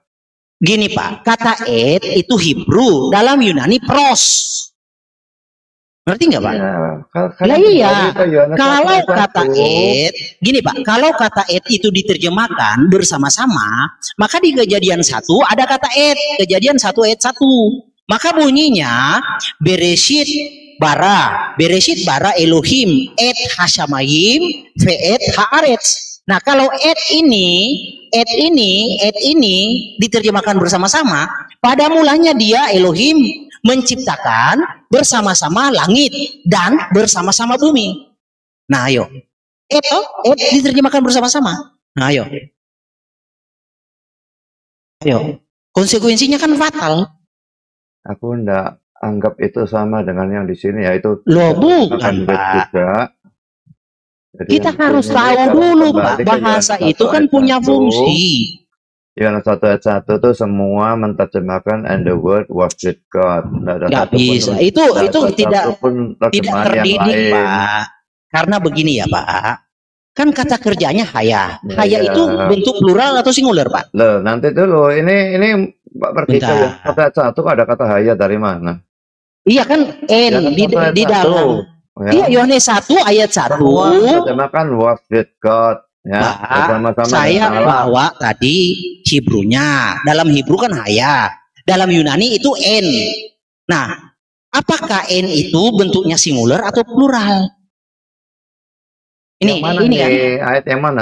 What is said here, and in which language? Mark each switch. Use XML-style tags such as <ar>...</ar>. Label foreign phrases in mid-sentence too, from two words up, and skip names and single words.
<id>Gini Pak, kata et itu Hebrew, dalam Yunani pros. Ngerti nggak Pak? Ya, iya. Kalau kata et, gini Pak, kalau kata et itu diterjemahkan bersama-sama, maka di Kejadian 1 ada kata et, Kejadian 1 ayat 1. Maka bunyinya</id> <he>בראשית ברא אלוהים את השמים ואת הארץ.</he> <id>Nah, kalau et ini diterjemahkan bersama-sama, pada mulanya dia Elohim menciptakan bersama-sama langit dan bersama-sama bumi. Nah, ayo. Et diterjemahkan bersama-sama. Nah, ayo. Konsekuensinya kan fatal. Aku enggak anggap itu sama dengan yang di sini, yaitu loh bukan Pak. Kita harus tahu dulu Pak, bahasa itu kan punya fungsi. Yohanes 1 ayat 1 itu semua menerjemahkan</id> <en>and the word was with God.</en> <id>Nggak bisa. Itu tidak terdidik Pak. Karena begini ya Pak. Kan kata kerjanya haya. Haya itu bentuk plural atau singular Pak? Loh, nanti dulu. Ini Pak Perdita ya. Kata ayat 1 ada kata haya dari mana? Iya kan di dalam. Iya Yohanes 1 ayat 1. Menerjemahkan</id> <en>was with God.</en> <id>Ya, saya bawa tadi Hebrunya. Dalam Hebru kan haya. Dalam Yunani itu en. Nah, apakah en itu bentuknya singular atau plural? Ini kan ayat yang mana?</id>